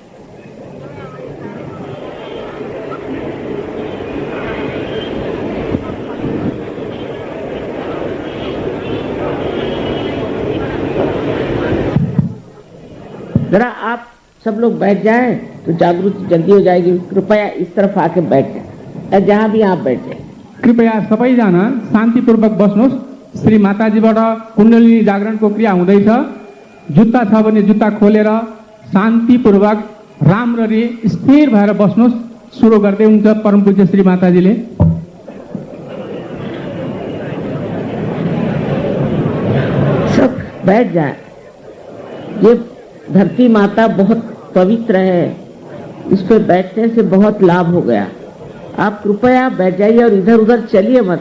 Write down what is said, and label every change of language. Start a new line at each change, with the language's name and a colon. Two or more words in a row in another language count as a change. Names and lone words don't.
Hindi: जरा आप सब लोग बैठ जाएं तो जागृति जल्दी हो जाएगी। कृपया इस तरफ आके बैठ जाए, जहां भी आप बैठ जाए।
Nepali: कृपया सबैजना शान्तिपूर्वक बस्नुहोस्। श्री माताजीबाट कुण्डलिनी जागरणको क्रिया हुँदैछ। जुत्ता छ भने जुत्ता खोलेर शान्तिपूर्वक राम्ररी स्थिर भएर बस्नुहोस्। सुरु गर्दै हुन्छ परम पूज्य श्री माताजीले।
Hindi: सब बैठ जाए। ये धरती माता बहुत पवित्र है, इस पे बैठने से बहुत लाभ हो गया। आप कृपया बैठ जाइए और इधर उधर चलिए मत।